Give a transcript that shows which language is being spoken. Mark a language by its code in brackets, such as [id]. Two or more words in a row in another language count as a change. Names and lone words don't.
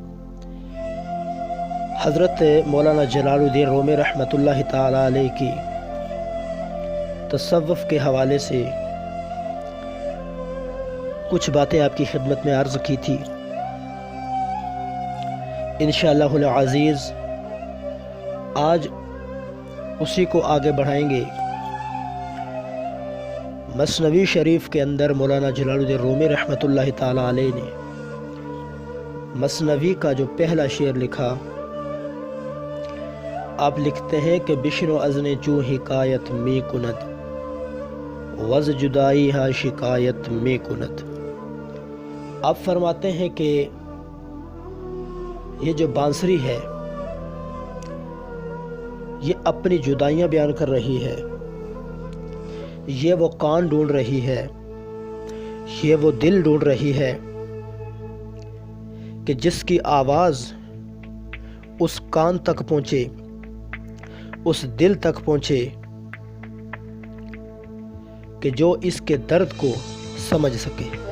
[ur] حضرت مولانا جلال الدین رومی [ar] رحمۃ اللہ تعالی علیہ [ur] کی تصوف کے حوالے سے کچھ باتیں آپ کی خدمت میں عرض کی تھی، [ar] انشاءاللہ العزیز [ur] آج اسی کو آگے بڑھائیں گے۔ مثنوی شریف کے اندر مولانا جلال الدین رومی [ar] رحمۃ اللہ تعالی علیہ [ur] نے مثنوی کا جو پہلا شعر لکھا، آپ لکھتے ہیں کہ [fa] بشنو ازنے چوں حکایت می کند وز جدائی ہا شکایت می کند۔ [ur] آپ فرماتے ہیں کہ یہ جو بانسری ہے یہ اپنی جدائیاں بیان کر رہی ہے، یہ وہ کان ڈھونڈ رہی ہے، یہ وہ دل ڈھونڈ رہی ہے کہ جس کی آواز اس کان تک پہنچے، اس دل تک پہنچے کہ جو اس کے درد کو سمجھ سکے۔